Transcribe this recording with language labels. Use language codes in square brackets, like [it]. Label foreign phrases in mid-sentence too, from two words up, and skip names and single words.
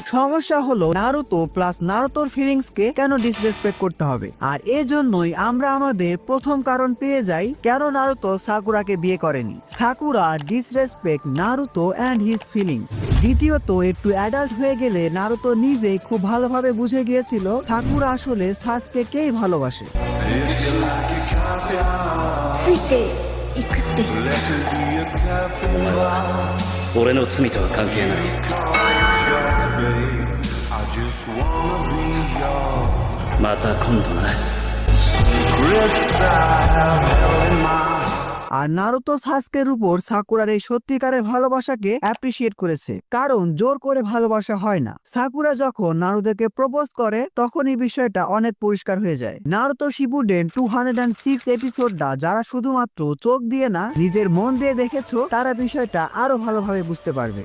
[bn] সমস্যা হলো নারুতো প্লাস নারুতোর ফিলিংসকে কেন ডিসরেসপেক্ট করতে হবে, আর এজন্যই আমরা আমাদের প্রথম কারণ পেয়ে যাই কেন নারুতো সাকুরাকে বিয়ে করেনি। [en] Sakura disrespect Naruto and his feelings. [bn] দ্বিতীয়ত, একটু অ্যাডাল্ট হয়ে গেলে নারুতো নিজেই খুব ভালোভাবে বুঝে গিয়েছিল সাকুরা আসলে সাসকেকেই ভালোবাসে। [ja] ついていくって言った俺の罪とは関係ない。また今度な。 [bn] আর নারুতো সাসকের উপর সাকুরার এই সত্যিকারের ভালোবাসাকে অ্যাপ্রিশিয়েট করেছে, কারণ জোর করে ভালোবাসা হয় না। সাকুরা যখন নারুতোকে প্রপোজ করে তখন এই বিষয়টা অনেক পরিষ্কার হয়ে যায়। নারুতো শিপুডেন 206 এপিসোডটা যারা শুধুমাত্র চোখ দিয়ে না নিজের মন দিয়ে দেখেছো, তারা বিষয়টা আরো ভালোভাবে বুঝতে পারবে।